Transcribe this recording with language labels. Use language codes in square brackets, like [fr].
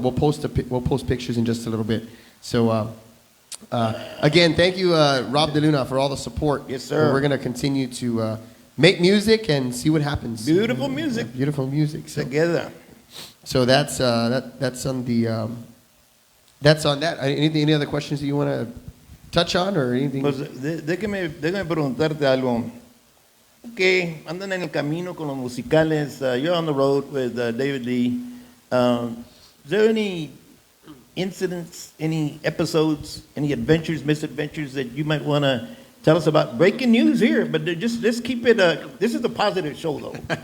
[en] We'll post pictures in just a little bit. So again, thank you, Rob DeLuna, for all the support. Yes, sir. And we're gonna continue to make music and see what happens. Beautiful music. Beautiful music. So, Together. so that's on the that's on that. Any other questions that you want to touch on or anything? [es] Pues déjame preguntarte algo. Que andan en el camino con los musicales. [en] You're on the road with David Lee. Is there any incidents, any episodes, any adventures, misadventures that you might want to tell us about? Breaking news here, but just let's keep it. This is a positive show, though.